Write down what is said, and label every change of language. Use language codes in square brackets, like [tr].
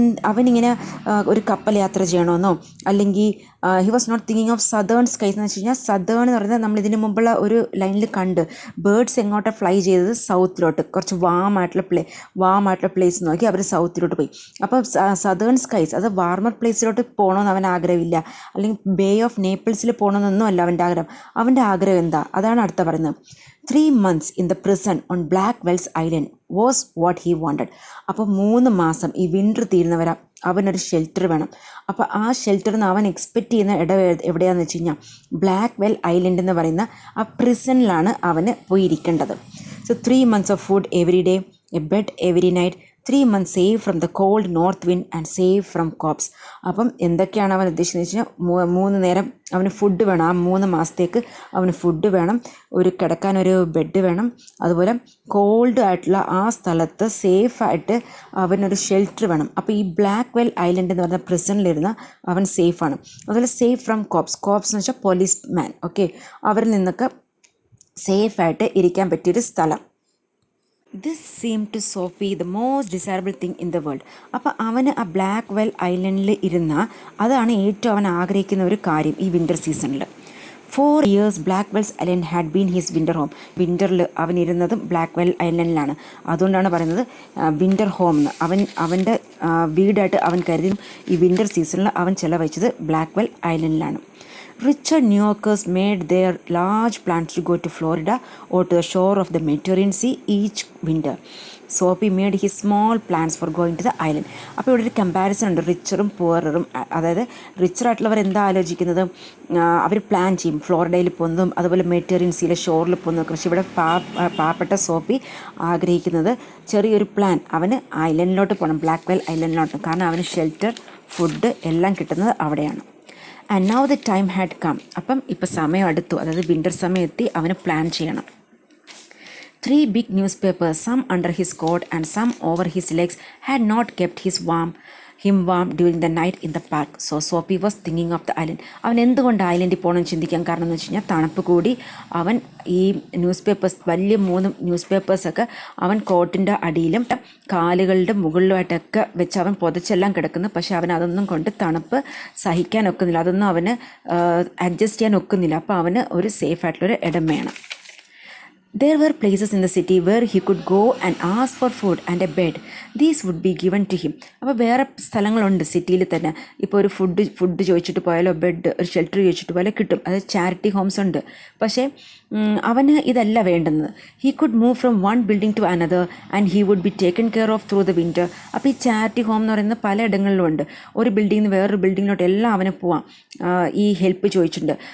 [ml] അവനിങ്ങനെ ഒരു കപ്പൽ യാത്ര ചെയ്യണമെന്നോ അല്ലെങ്കിൽ [en] he was not thinking of southern skies [ml] എന്ന് വെച്ച് കഴിഞ്ഞാൽ സദേൺ എന്ന് പറയുന്നത് നമ്മൾ ഇതിന് മുമ്പുള്ള ഒരു ലൈനിൽ കണ്ട് ബേർഡ്സ് എങ്ങോട്ടാണ് ഫ്ലൈ ചെയ്തത്? സൗത്തിലോട്ട്, കുറച്ച് വാമായിട്ടുള്ള പ്ലേസ് നോക്കി അവർ സൗത്തിലോട്ട് പോയി. അപ്പോൾ സദേൺ സ്കൈസ് അത് വാർമർ പ്ലേസിലോട്ട് പോകണമെന്ന് അവൻ ആഗ്രഹമില്ല, അല്ലെങ്കിൽ ബേ ഓഫ് നേപ്പിൾസിൽ പോകണമെന്നൊന്നും അല്ല അവൻ്റെ ആഗ്രഹം. അവൻ്റെ ആഗ്രഹം എന്താ? അതാണ് അടുത്ത പറയുന്നത്. [en] 3 months in the prison on Blackwell's Island was what he wanted. [ml] അപ്പോൾ 3 മാസം ഈ വിൻ്റർ തീരുന്നവരെ അവനൊരു ഷെൽട്ടർ വേണം. അപ്പോൾ ആ ഷെൽട്ടറിൽ നിന്ന് അവൻ എക്സ്പെക്റ്റ് ചെയ്യുന്ന എവിടെയാണെന്ന് വെച്ച് കഴിഞ്ഞാൽ ബ്ലാക്ക്വെൽ ഐലൻഡ് എന്ന് പറയുന്ന ആ പ്രിസണിലാണ് അവന് പോയിരിക്കേണ്ടത്. [en] So 3 months of food every day, a bed every night, 3 months safe from the cold north wind and safe from cops. [ml] അപ്പം എന്തൊക്കെയാണ് അവൻ ഉദ്ദേശിക്കുന്നത് വെച്ച് കഴിഞ്ഞാൽ 3 നേരം അവന് ഫുഡ് വേണം. ആ 3 മാസത്തേക്ക് അവന് ഫുഡ് വേണം, ഒരു കിടക്കാനൊരു ബെഡ് വേണം, അതുപോലെ കോൾഡ് ആയിട്ടുള്ള ആ സ്ഥലത്ത് സേഫായിട്ട് അവനൊരു ഷെൽട്ടർ വേണം. അപ്പോൾ ഈ ബ്ലാക്ക്വെൽ ഐലൻഡ് എന്ന് പറഞ്ഞ പ്രിസണിലിരുന്ന അവൻ സേഫാണ്. അതുപോലെ [en] safe from cops [ml] എന്ന് വെച്ചാൽ പോലീസ് മാൻ, ഓക്കെ, അവരിൽ നിന്നൊക്കെ സേഫായിട്ട് ഇരിക്കാൻ പറ്റിയൊരു സ്ഥലം. [en] This seem to Soapy the most desirable thing in the world. [ml] അപ്പോൾ അവന് ആ ബ്ലാക്ക്വെൽ ഐലൻഡിൽ അതാണ് ഏറ്റവും അവൻ ആഗ്രഹിക്കുന്ന ഒരു കാര്യം ഈ വിൻ്റർ സീസണിൽ. [en] 4 years Blackwell's island had been his winter home. [ml] വിൻ്ററിൽ അവൻ ഇരുന്നതും ബ്ലാക്ക്വെൽ ഐലൻഡിലാണ്. അതുകൊണ്ടാണ് പറയുന്നത് വിൻ്റർ ഹോം എന്ന്. അവൻ്റെ വീടായിട്ട് അവൻ കരുതി ഈ വിൻ്റർ സീസണിൽ അവൻ ചിലവഴിച്ചത് Blackwell ഐലൻഡിലാണ്. [en] Richer New Yorkers made their large plans to go to Florida or to the shore of the Mediterranean Sea each winter. Soapy made his small plans for going to the island. [ml] അപ്പോൾ ഇവിടെ ഒരു comparison ഉണ്ട് റിച്ചറും പുവറും. അതായത് റിച്ചറായിട്ടുള്ളവർ എന്താ ആലോചിക്കുന്നത്? അവർ plan ചെയ്യും ഫ്ലോറിഡയിൽ പോകുന്നതും അതുപോലെ മെഡിറ്ററേനിയൻ സീയിലെ ഷോറിൽ പോകുന്നതൊക്കെ. പക്ഷേ ഇവിടെ പാവപ്പെട്ട സോപ്പി ആഗ്രഹിക്കുന്നത് ചെറിയൊരു പ്ലാൻ, അവന് ഐലൻഡിലോട്ട് പോകണം, ബ്ലാക്ക്വെൽ ഐലൻഡിലോട്ട്. കാരണം അവന് ഷെൽട്ടർ, ഫുഡ് എല്ലാം കിട്ടുന്നത് അവിടെയാണ്. [en] And now the time had come. [ml] അപ്പം ഇപ്പം സമയം അടുത്തു, അതായത് വിൻ്റർ സമയം എത്തി, അവന് പ്ലാൻ ചെയ്യണം. [en] 3 big newspapers, some under his coat and some over his legs, had not kept him warm during the night in the park. So Soapy was thinking of the island. [ml] അവൻ എന്തുകൊണ്ട് ഐലൻഡിൽ പോകണമെന്ന് ചിന്തിക്കാൻ കാരണം എന്ന് വെച്ച് കഴിഞ്ഞാൽ തണുപ്പ് കൂടി. അവൻ ഈ വലിയ 3 ന്യൂസ് പേപ്പേഴ്സൊക്കെ അവൻ കോട്ടിൻ്റെ അടിയിലും കാലുകളുടെ മുകളിലുമായിട്ടൊക്കെ വെച്ച് അവൻ പുതച്ചെല്ലാം കിടക്കുന്നു. പക്ഷെ അവൻ അതൊന്നും കൊണ്ട് തണുപ്പ് സഹിക്കാൻ ഒക്കുന്നില്ല, അതൊന്നും അവന് അഡ്ജസ്റ്റ് ചെയ്യാൻ ഒക്കുന്നില്ല. അപ്പോൾ അവന് ഒരു സേഫ് ആയിട്ടുള്ളൊരു ഇടം വേണം. [en] There were places in the city where he could go and ask for food and a bed. These would be given to him. [ml] അപ്പോൾ വേറെ സ്ഥലങ്ങളുണ്ട് സിറ്റിയിൽ തന്നെ. ഇപ്പോൾ ഒരു ഫുഡ് ചോദിച്ചിട്ട് പോയാലോ ബെഡ്, ഒരു ഷെൽട്ടർ ചോദിച്ചിട്ട് പോയാലോ കിട്ടും. അതായത് ചാരിറ്റി ഹോംസ് ഉണ്ട്. പക്ഷേ അവന് ഇതല്ല വേണ്ടുന്നത്. [en] He could move from one building to another and he would be taken care of through the winter. [ml] അപ്പോൾ ഈ ചാരിറ്റി ഹോം എന്ന് പറയുന്നത് പല ഇടങ്ങളിലും ഉണ്ട്. ഒരു ബിൽഡിങ്ങിൽ നിന്ന് വേറൊരു ബിൽഡിങ്ങിലോട്ട് എല്ലാം അവന് പോവാം. ഈ ഹെൽപ്പ് ചോദിച്ചിട്ടുണ്ട്.